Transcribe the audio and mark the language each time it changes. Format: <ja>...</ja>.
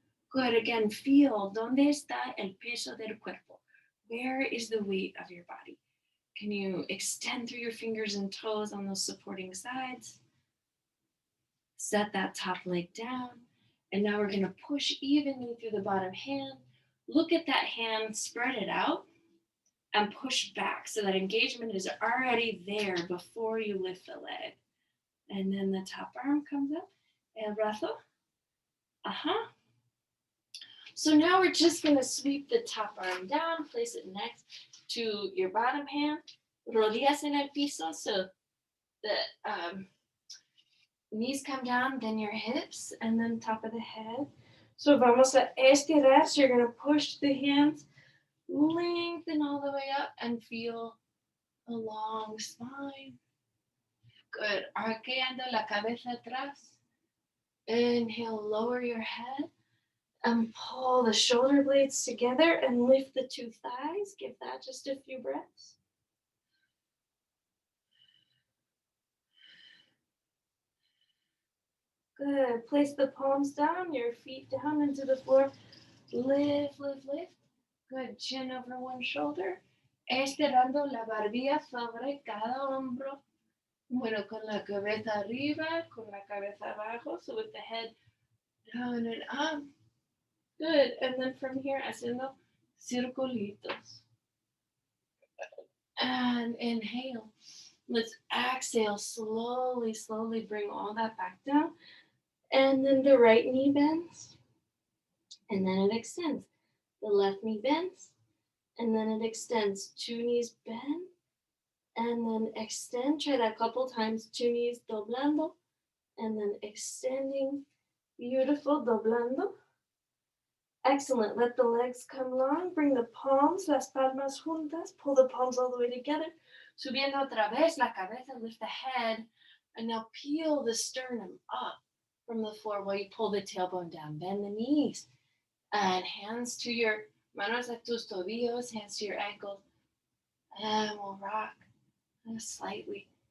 <en>Good, again, feel</en> <es>donde está el peso del cuerpo.</es> <en>Where is the weight of your body? Can you extend through your fingers and toes on those supporting sides? Set that top leg down. And now we're gonna push evenly through the bottom hand. Look at that hand, spread it out, and push back so that engagement is already there before you lift the leg. And then the top arm comes up,</en> <es>el brazo.</es> <en>So now we're just gonna sweep the top arm down, place it next to your bottom hand,</en> <es>rodillas en el piso,</es> <en>so the knees come down, then your hips, and then top of the head. So</en> <es>vamos a estirar,</es> <en>so you're gonna push the hands, lengthen all the way up, and feel a long spine. Good,</en> <es>arqueando la cabeza atrás.</es> <en>Inhale, lower your head. And pull the shoulder blades together and lift the two thighs. Give that just a few breaths. Good. Place the palms down, your feet down into the floor. Lift, lift, lift. Good. Chin over one shoulder.</en> <es>Estirando la barbilla sobre cada hombro. Bueno, con la cabeza arriba, con la cabeza abajo.</es> <en>So with the head down and up. Good, and then from here,</en> <es>haciendo circulitos.</es> <en>And inhale. Let's exhale, slowly, slowly bring all that back down. And then the right knee bends. And then it extends. The left knee bends. And then it extends. Two knees bend. And then extend. Try that a couple times. Two knees</en> <es>doblando.</es> <en>And then extending. Beautiful,</en> <es>doblando.</es> <en>Excellent. Let the legs come long. Bring the palms,</en> <es>las palmas juntas.</es> <en>Pull the palms all the way together.</en> <es>Subiendo otra vez la cabeza,</es> <en>lift the head. And now peel the sternum up from the floor while you pull the tailbone down. Bend the knees. And hands to your,</en> <es>manos a tus tobillos,</es> <en>hands to your ankles. And we'll rock slightly.</en>